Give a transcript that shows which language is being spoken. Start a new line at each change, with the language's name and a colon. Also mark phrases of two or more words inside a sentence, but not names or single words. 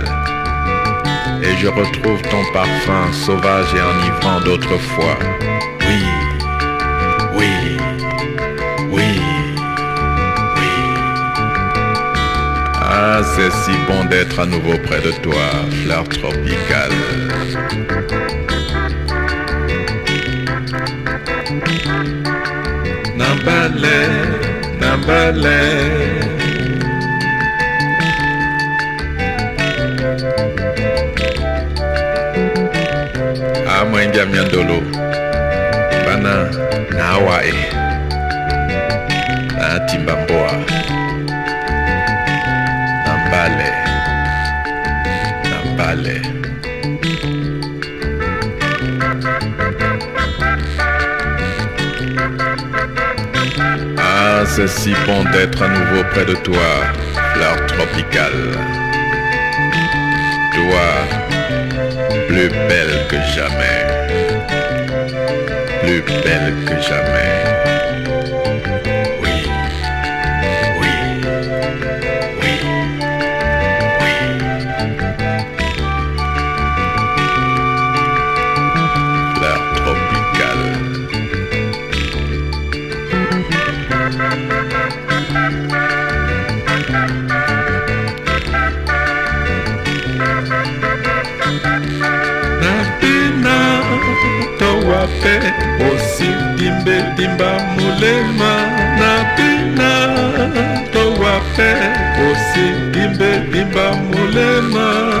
French: Et je retrouve ton parfum sauvage et enivrant d'autrefois. Oui, oui, oui. Ah, c'est si bon d'être à nouveau près de toi, fleur tropicale.
Lingala: Nambale, Nambale. Ah, Mwenja Miandolo, Bana, na Hawaii, na Timbamboa. Nambale, Nambale.
French: Ah, c'est si bon d'être à nouveau près de toi, fleur tropicale. Toi, plus belle que jamais, plus belle que jamais. Oui, oui, oui, oui. Fleur tropicale.
Lingala: Napina towape osi dimbe dimba mulema. Napina towape osi dimbe dimba mulema.